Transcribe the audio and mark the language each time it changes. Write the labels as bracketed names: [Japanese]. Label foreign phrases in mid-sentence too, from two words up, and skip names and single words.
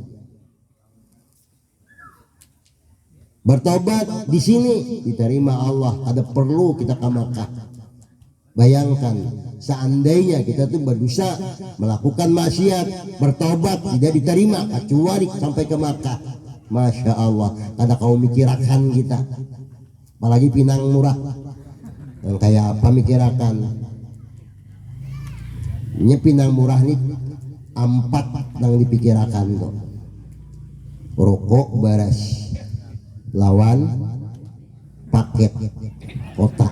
[Indonesian] Bertobat di sini diterima Allah. Ada perlu kita ke Makkah. Bayangkan seandainya kita tuh berdosa, melakukan maksiat, bertobat tidak diterima kecuali sampai ke Makkah. [Arabic] ما شاء الله, [Banjar] kada kau mikirakan kita. Apalagi Pinang murah. Yang kayak apa mikirakan? Ini Pinang murah nih 4 yang dipikirakan tuh. Rokok baras, lawan paket kotak.